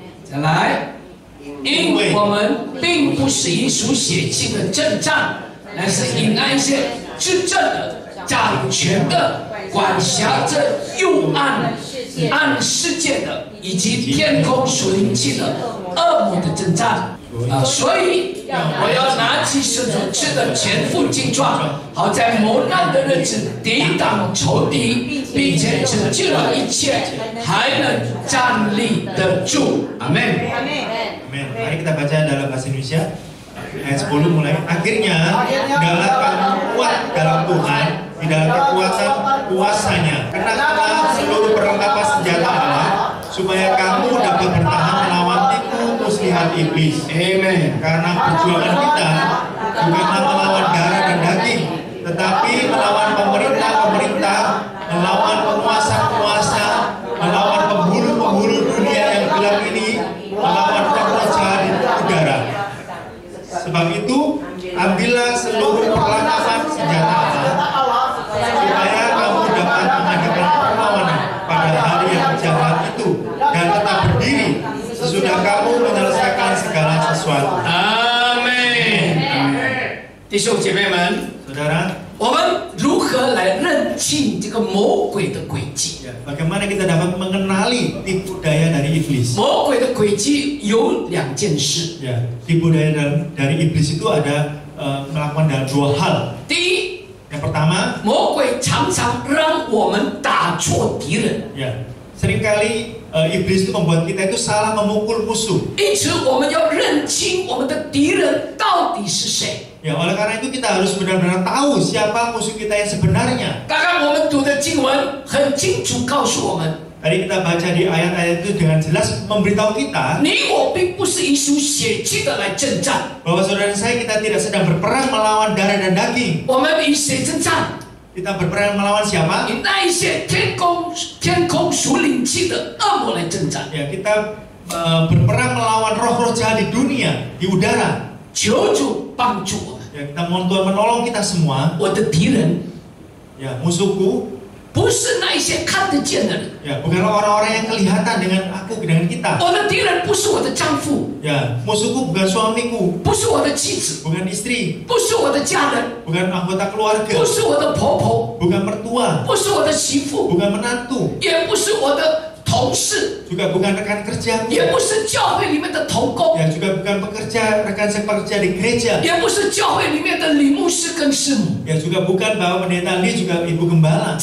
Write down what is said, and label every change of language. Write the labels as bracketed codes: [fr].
[zh] 再来，因为我们并不是以属血气的征战，乃是以那一些执政的、掌权的、管辖着幽暗世界的，以及天空属灵气的恶魔的征战。所以我要拿起神所赐的全副劲装，好在磨难的日子抵挡仇敌，并且拯救了一切，还能站立得住。阿门。 [id] Amin. Mari kita baca dalam bahasa Indonesia ayat 10 mulai. Akhirnya hendaklah kamu kuat dalam Tuhan di dalam kekuatan kuasanya. Kenakanlah seluruh perlengkapan senjata Allah supaya kamu dapat bertahan melawan tipu muslihat iblis. Amin. Karena perjuangan kita bukanlah melawan darah dan daging, tetapi melawan pemerintah-pemerintah, melawan penguasa-penguasa, melawan pemburu-pemburu dunia yang gelap ini, melawan raja di udara. Sebab itu, ambillah seluruh perlengkapan senjata Allah supaya kamu dapat mengadakan perlawanan pada hari yang jahat itu dan tetap berdiri sesudah kamu menyelesaikan segala sesuatu. [zh] Amin. 弟兄姐妹们， [id] Saudara, [zh] 我们如何来认清这个魔鬼的诡计？ [id] bagaimana kita dapat mengenali tipu daya dari iblis? [zh] 魔鬼的诡计有2件事。 [id] Tipu daya dari iblis itu ada melakukan dalam 2 hal. [zh] 第一， [id] yang pertama, [zh] 魔鬼常常让我们打错敌人。 [id] seringkali iblis itu membuat kita itu salah memukul musuh. [zh] 因此，我们要认清我们的敌人到底是谁。 [id] Ya, oleh karena itu kita harus benar-benar tahu siapa musuh kita yang sebenarnya. [zh] 刚刚我们读的经文很清楚告诉我们， [id] Tadi kita baca di ayat-ayat itu dengan jelas memberitahu kita [zh] 你我并不是以属血气的来征战， [id] bahwa saudara saya kita tidak sedang berperang melawan darah dan daging. [zh] 我们以谁征战？ [id] Kita berperang melawan siapa? [zh] 以那一些天空属灵气的恶魔来征战。 [id] Ya, kita berperang melawan roh-roh jahat di dunia, di udara. [zh] 求主帮助我们。 [id] Ya, kita mohon Tuhan menolong kita semua. [zh] 我的敌人 [id] Ya, musuhku [zh] 不是那一些看得见的人， [id] ya bukanlah orang-orang yang kelihatan dengan aku, dengan kita. [zh] 我的敌人不是我的丈夫， [id] Ya, musuhku bukan suamiku, [zh] 不是我的妻子， [id] bukan istri, [zh] 不是我的家人， [id] bukan anggota keluarga, [zh] 不是我的婆婆， [id] bukan mertua, [zh] 不是我的媳妇， [id] bukan menantu, [zh] 也不是我的同事， [id] juga bukan rekan kerjaku, [zh] 也不是教会里面的同工， [id] ya juga bukan rekan sepekerja di gereja, [zh] 也不是教会里面的李牧师跟师母， [id] ya juga bukan Bapak Pendeta Lee, juga Ibu Gembala.